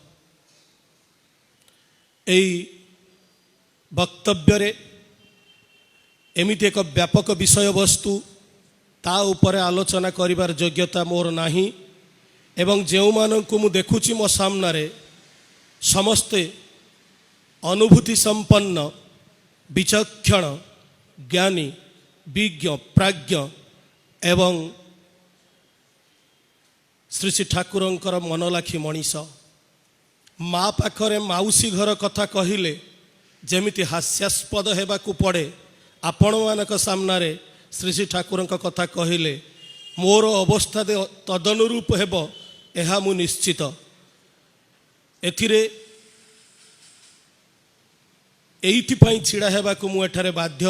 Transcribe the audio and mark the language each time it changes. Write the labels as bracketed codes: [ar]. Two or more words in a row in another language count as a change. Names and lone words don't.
[or] ଏଇ ବକ୍ତବ୍ୟ ରେ ଏମିତି ଏକ ବ୍ୟାପକ ବିଷୟ ବସ୍ତୁ ତା ଉପରେ ଆଲୋଚନା କରିବାର ଯୋଗ୍ୟତା ମୋର ନାହିଁ ଏବଂ ଯେଉଁ ମାନଙ୍କୁ ମୁଁ ଦେଖୁଛି ମୋ ସାମନେ ସମସ୍ତେ ଅନୁଭୂତି ସମ୍ପନ୍ନ ବିଚକ୍ଷଣ ଜ୍ଞାନୀ ବିଜ୍ଞ ପ୍ରାଜ୍ଞ ଏବଂ ଶ୍ରୀ ଶ୍ରୀ ଠାକୁରଙ୍କର ମନଲାଖି ମନୀଷ ମାଁ ପାଖରେ ମାଉସୀ ଘର କଥା କହିଲେ ଯେମିତି ହାସ୍ୟାସ୍ପଦ ହେବାକୁ ପଡ଼େ ଆପଣ ମାନଙ୍କ ସାମନେ ଶ୍ରୀ ଶ୍ରୀ ଠାକୁରଙ୍କ କଥା କହିଲେ ମୋର ଅବସ୍ଥା ତଦନୁରୂପ ହେବ ଏହା ମୁଁ ନିଶ୍ଚିତ। ଏଥିରେ ଏଇଥିପାଇଁ ଛିଡ଼ା ହେବାକୁ ମୁଁ ଏଠାରେ ବାଧ୍ୟ।